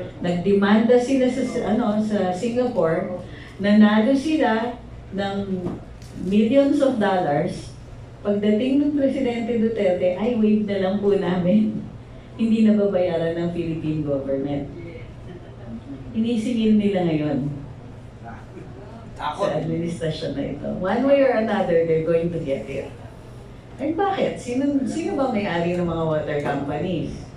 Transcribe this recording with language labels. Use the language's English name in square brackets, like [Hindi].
[Filipino] Nagdemanda sila sa Singapore, nanalo sila ng [English] millions of dollars. [Filipino] Pagdating ng Presidente Duterte, ay waive na lang po namin. Hindi na babayaran ng Philippine government. Inisingil nila ngayon. sa administrasyon na ito. [English] One way or another, they're going to get it. [Filipino] And bakit? Sino ba may-ari ng mga water companies?